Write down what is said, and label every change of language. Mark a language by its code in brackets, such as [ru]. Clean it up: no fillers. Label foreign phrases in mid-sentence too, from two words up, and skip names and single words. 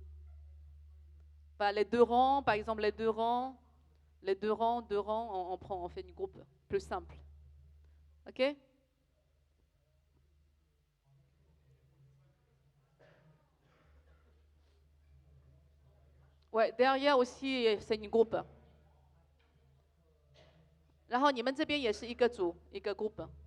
[fr] Les 2 rangs, par exemple, les 2 rangs, on fait une groupe plus simple. OK? Ouais, derrière aussi, c'est une groupe. [zh] 然后你们这边也是一个组，一个 groupe.